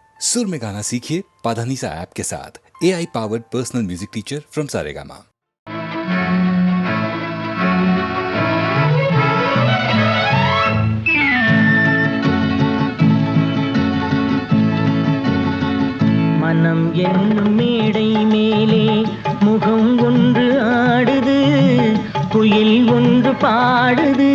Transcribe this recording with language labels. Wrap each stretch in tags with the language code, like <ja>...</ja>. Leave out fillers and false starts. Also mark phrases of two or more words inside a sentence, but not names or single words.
<hi>सुर में गाना सीखिए पाधानीसा ऐप के साथ।</hi> <en>AI powered personal music teacher from Saregama.</en> <ta>மனம் என்னும் மேடை மேலே முகம் ஒன்று ஆடுது, குயில் ஒன்று பாடுது.</ta>